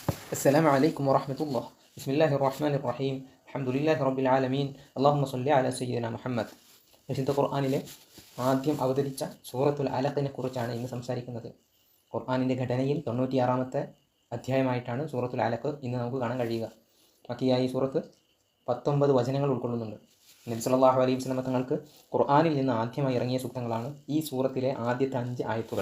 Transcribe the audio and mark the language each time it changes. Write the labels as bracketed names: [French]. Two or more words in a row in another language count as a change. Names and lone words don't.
[Arabic] السلام عليكم ورحمة الله. بسم الله الرحمن الرحيم. الحمد لله رب العالمين. اللهم صل على سيدنا മുഹമ്മദ്. [Malayalam] വിശുദ്ധ ഖുർആനിലെ ആദ്യം അവതരിച്ച സൂറത്തുൽ അലഖിനെ കുറിച്ചാണ് ഇന്ന് സംസാരിക്കുന്നത്. ഖുർആനിൻ്റെ ഘടനയിൽ 96-ാമത്തെ അധ്യായമായിട്ടാണ് സൂറത്തുൽ അലഖ് ഇന്ന് നമുക്ക് കാണാൻ കഴിയുക. ബാക്കിയായി സൂറത്ത് 19 വചനങ്ങൾ ഉൾക്കൊള്ളുന്നുണ്ട്. നബി [Arabic] صلى الله عليه وسلم [Malayalam] തങ്ങൾക്ക് ഖുർആനിൽ നിന്ന് ആദ്യമായി ഇറങ്ങിയ സൂക്തങ്ങളാണ് ഈ സൂറത്തിലെ ആദ്യത്തെ 5 ആയത്തുകൾ.